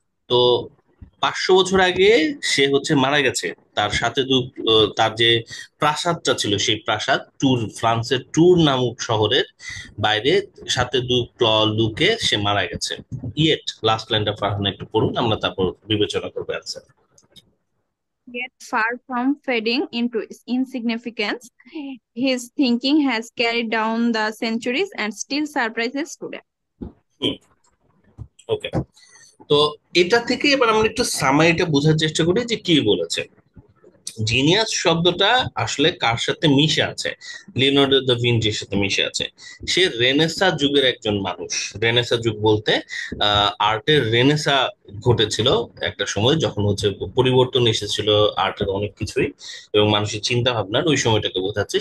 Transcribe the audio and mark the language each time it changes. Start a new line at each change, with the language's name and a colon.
Bangla: তো 500 বছর আগে সে হচ্ছে মারা গেছে। তার সাথে তার যে প্রাসাদটা ছিল, সেই প্রাসাদ ফ্রান্সের ট্যুর নামক শহরের বাইরে, সাথে দু লুকে সে মারা গেছে। ইয়েট লাস্ট লাইনটা ফারহান একটু পড়ুন, আমরা তারপর বিবেচনা করবো answer.
English: Yet far from fading into insignificance, his thinking has carried down the centuries and still surprises today.
Bangla: ওকে, তো এটা থেকে এবার আমরা একটু সামারিটা বোঝার চেষ্টা করি যে কি বলেছে। জিনিয়াস শব্দটা আসলে কার সাথে মিশে আছে? লিওনার্দো দা ভিঞ্চির সাথে মিশে আছে। সে রেনেসা যুগের একজন মানুষ। রেনেসা যুগ বলতে আর্টের রেনেসা ঘটেছিল একটা সময়, যখন হচ্ছে পরিবর্তন এসেছিল আর্টের অনেক কিছুই, এবং মানুষের চিন্তা ভাবনার, ওই সময়টাকে বোঝাচ্ছে।